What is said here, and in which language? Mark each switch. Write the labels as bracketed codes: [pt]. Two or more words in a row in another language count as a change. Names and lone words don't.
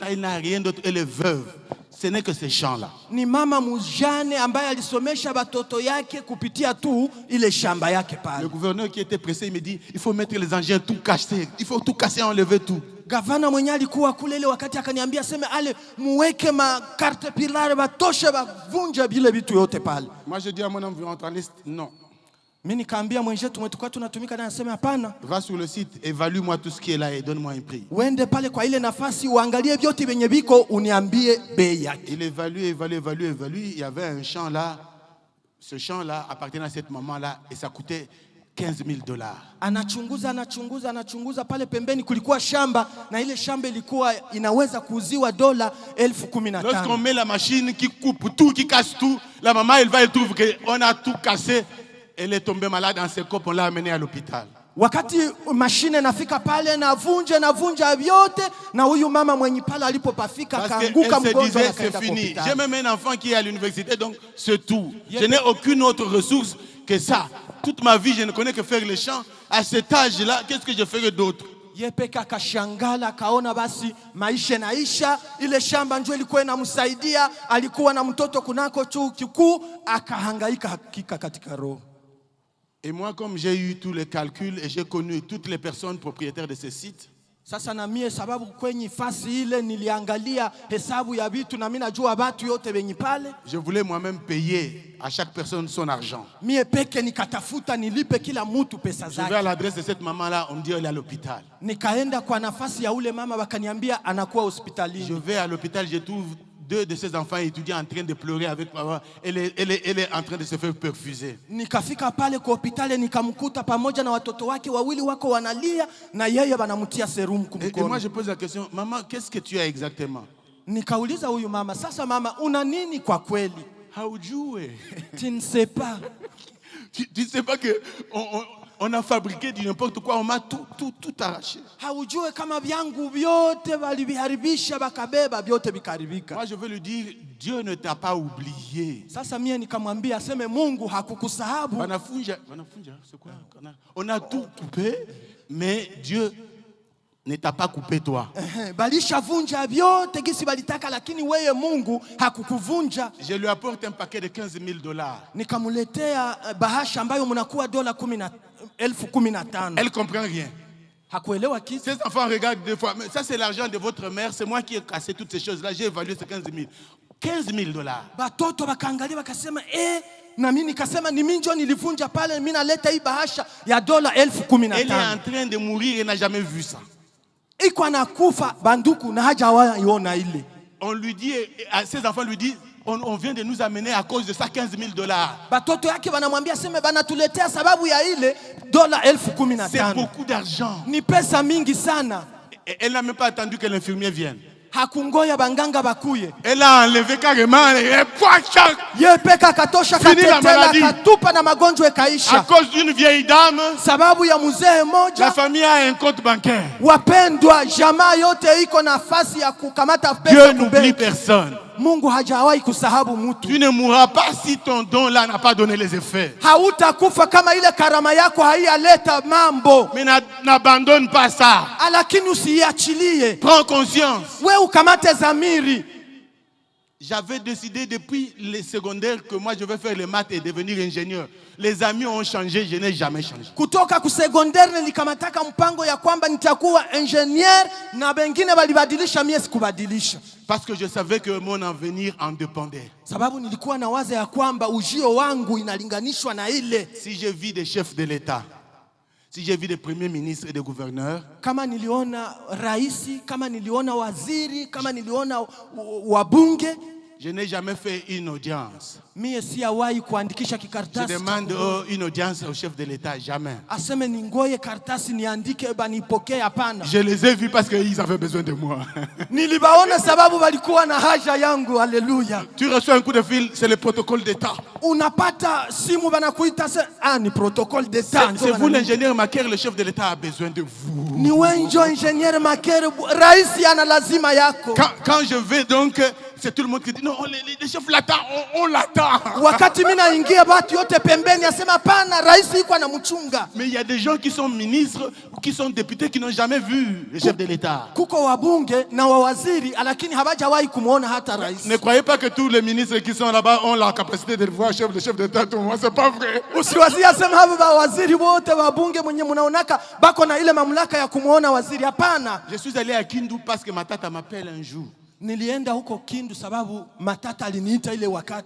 [fr] Elle n'a rien d'autre. Elle est veuve. Ce n'est que ces champs-là. [sw] Ni mama mujane ambaye alisomesha batoto yake kupitia tu ile shamba yake pale. [fr] Le gouverneur qui était pressé, il me dit, il faut mettre les engins, tout casser. Il faut tout casser, enlever tout. [sw] Gavana mwenye alikuwa kule ile wakati akaniambia sema ale muweke ma carte pilare batoshe bavunje bile vitu yote pale. [fr] Moi je dis à mon environnementaliste, non. [sw] Mimi nikaambia mwenzetu mwetukwa tunatumika naye aseme hapana. [fr] Va sur le site, évalue-moi tout ce qui est là et donne-moi un prix. [sw] Uende pale kwa ile nafasi uangalie vyote venye biko uniambie bei yake. [fr] Il évalue. Il y avait un champ là. Ce champ là appartenait à cette maman là et ça coûtait $15,000. [sw] Anachunguza pale pembeni kulikuwa shamba na ile shamba ilikuwa inaweza kuuziwa $15,000. [fr] Lorsqu'on met la machine qui coupe tout, qui casse tout, la maman elle trouve qu'on a tout cassé. Elle est tombée malade en ses copes, on l'a amenée à l'hôpital. [sw] Wakati mashine nafika pale na vunja vyote na huyu mama mwenye pale alipopafika kaanguka mgonjwa na [fr] c'est fini. J'ai même un enfant qui est à l'université donc c'est tout. Je n'ai aucune autre ressource que ça. Toute ma vie je ne connais que faire les champs. À cet âge-là, qu'est-ce que je ferai d'autre? [sw] Yepeka kashangala kaona basi maisha naisha, ile shamba njoo ilikuwa inamsaidia, alikuwa na mtoto kunako chuo kikuu, akahangaika hakika katika roho. [fr] Et moi, comme j'ai eu tous les calculs et j'ai connu toutes les personnes propriétaires de ces sites, [sw] sasa na mie sababu kwenye fasi ile niliangalia hesabu ya vitu na mimi najua watu yote wenye pale. [fr] Je voulais moi-même payer à chaque personne son argent. [sw] Mie peke nikatafuta nilipe kila mtu pesa zake. [fr] Je vais à l'adresse de cette maman-là, on me dit elle est à l'hôpital. [sw] Nikaenda kwa nafasi ya ule mama wakaniambia anakuwa [fr] Je [sw] hospitalini. [fr] vais à l'hôpital, je trouve 2 de ses enfants étudiants en train de pleurer avec papa. Elle est en train de se faire perfuser. [sw] Nikafika pale kwa hospitali nikamkuta pamoja na watoto wake wawili wako wanalia na yeye wanamtia serum [fr] Et [sw] kumkono. [fr] moi je pose la question, maman, qu'est-ce que tu as exactement? [sw] Nikauliza huyu mama, sasa mama una nini kwa kweli? Haujue. [fr] Tu ne sais pas. Tu ne sais pas que on a fabriqué du n'importe quoi, on m'a tout arraché. [sw] Haujue kama vyangu vyote waliviharibisha bakabeba vyote vikaribika. [fr] Moi je veux lui dire, Dieu ne t'a pas oublié. [sw] Sasa mie nikamwambia aseme Mungu hakukusahabu. Wanafunja, [fr] c'est quoi? On a tout coupé, mais Dieu ne t'a pas coupé toi. [sw] Balisha vunja vyote gisi balitaka lakini weye Mungu hakukuvunja. [fr] Je lui apporte un paquet de $15,000. [sw] Nikamuletea bahasha ambayo mnakuwa $15,000. [fr] Elle comprend rien. [sw] Hakuelewa kitu. [fr] Ces enfants regardent 2 fois. Mais ça c'est l'argent de votre mère, c'est moi qui ai cassé toutes ces choses-là. J'ai évalué ces $15,000. [sw] Batoto bakaangalia bakasema na mimi nikasema ni mimi ndio nilivunja pale, mimi naleta hii bahasha ya $15,000. [fr] Elle est en train de mourir et n'a jamais vu ça. [sw] iko anakufa banduku na hajawahi iona ile. [fr] On lui dit, ses enfants lui disent, on vient de nous amener à cause de ça $15,000. [sw] Batoto yake banamwambia seme banatuletea sababu ya ile $15,000. [fr] C'est beaucoup d'argent. [sw] Ni pesa mingi sana. [fr] Et elle n'a même pas attendu que l'infirmier vienne. [sw] Hakungoya banganga bakuye. [fr] Elle a enlevé carrément et [sw] Yepeka katosha [fr] Fini la [sw] katetela [fr] maladie. [sw] katupa na magonjwa [fr] à [sw] ekaisha. [fr] cause d'une vieille dame, [sw] Sababu ya mzee [fr] la [sw] moja. [fr] famille a un compte bancaire. [sw] Wapendwa, jamaa yote iko nafasi ya kukamata [fr] Dieu [sw] pesa [fr] n'oublie [sw] kubenki. [fr] personne. [sw] Mungu hajawahi kusahabu mtu. [fr] Tu ne mourras pas si ton don là n'a pas donné les effets. [sw] Hautakufa kama ile karama yako haiyaleta mambo. [fr] Mais n'abandonne pas ça. [sw] Lakini usiachilie. [fr] Prends conscience. [sw] We ukamate zamiri. [fr] J'avais décidé depuis les secondaires que moi je vais faire les maths et devenir ingénieur. Les amis ont changé, je n'ai jamais changé. [sw] Kutoka kusekondari nilikamataka mpango ya kwamba nitakuwa engineer na wengine walibadilisha, mimi sikubadilisha. [fr] Parce que je savais que mon avenir en dépendait. [sw] Sababu nilikuwa na waza ya kwamba ujio wangu inalinganishwa na ile. [fr] Si je vis des chefs de l'État, si j'ai vu des premiers ministres et des gouverneurs, [sw] kama niliona raisi, kama niliona waziri, kama niliona wabunge, [fr] je n'ai jamais fait une audience. [sw] mie siyawahi kuandikisha [fr] Je [sw] kikartasi. [fr] demande une audience au chef de l'État, jamais. [sw] Aseme ningoye kartasi niandike banipokee, hapana. [fr] Je les ai vus parce qu'ils avaient besoin de moi. [sw] Nilibaona sababu walikuwa na haja yangu. Haleluya. [fr] Tu reçois un coup de fil, c'est le protocole d'État. [sw] Unapata simu banakuita ni [fr] protocole d'État. C'est vous l'ingénieur Maker, le chef de l'État a besoin de vous. [sw] Ni wenjo ingenier Makere, raisi ana lazima yako. [fr] Quand je vais donc, c'est tout le monde qui dit non, les chefs l'attendent, on l'attend. [sw] Wakati mimi naingia batu yote pembeni asema pana, raisi iko anamchunga. [fr] Mais il y a des gens qui sont ministres ou qui sont députés qui n'ont jamais vu le chef de l'État. [sw] Kuko wabunge na wawaziri lakini hawajawahi kumuona hata rais. [fr] Ne croyez pas que tous les ministres qui sont là-bas ont la capacité de voir le chef d'État tout le monde, c'est pas vrai. [sw] Usiwazia sema hapa waziri wote wabunge mwenye mnaonaka bako na ile mamlaka ya kumuona waziri, hapana. [fr] Je suis allé à Kindu parce que ma tata m'appelle un jour. [sw] Nilienda huko Kindu sababu matata aliniita ile wakati.